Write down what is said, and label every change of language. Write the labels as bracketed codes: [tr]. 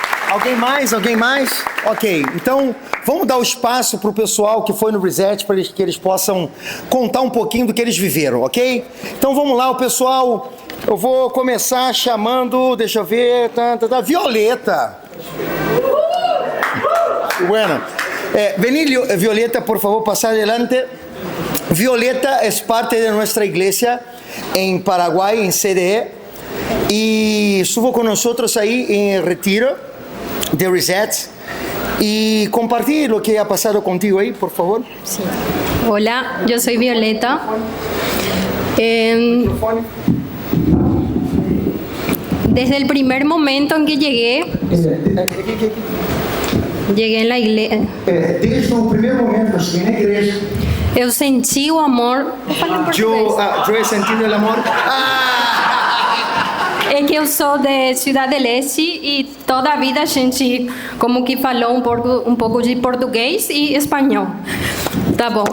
[pt] Alguém mais? Alguém mais? Ok, então vamos dar o espaço para o pessoal que foi no Reset, para que eles possam contar um pouquinho do que eles viveram, ok? Então vamos lá, o pessoal. Eu vou começar chamando, deixa eu ver, Violeta. [es] Bueno, vení Violeta, por favor, pasar adelante. Violeta es parte de nuestra iglesia en Paraguay, en CDE, y estuvo con nosotros ahí en el retiro de Reset, y compartir lo que ha pasado contigo ahí, por favor. Sí. Hola, yo soy Violeta. Desde el primer momento en que llegué en la iglesia. [pt] Desde o primeiro momento, assim, na igreja. Eu senti o amor. [es] Yo he sentido el amor. [pt] É que eu sou de Ciudad del Este e toda a vida a gente como que falou um pouco de português e espanhol. Tá bom.